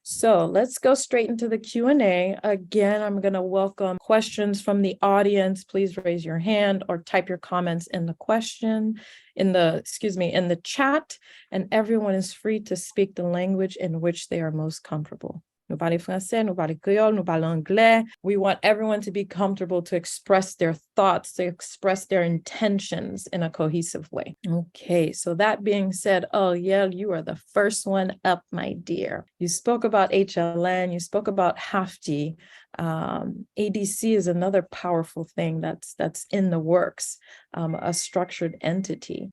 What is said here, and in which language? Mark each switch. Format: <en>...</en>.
<en>So let's go straight into the Q&A. Again, I'm going to welcome questions from the audience. Please raise your hand or type your comments in the chat, and everyone is free to speak the language in which they are most comfortable.</en> <fr>Nous parlons français, nous parlons créole, nous parlons anglais.</fr> <en>We want everyone to be comfortable to express their thoughts, to express their intentions in a cohesive way. Okay, so that being said, Ariel, you are the first one up, my dear. You spoke about HLN, you spoke about HAFTI. ADC is another powerful thing that's in the works, a structured entity.</en>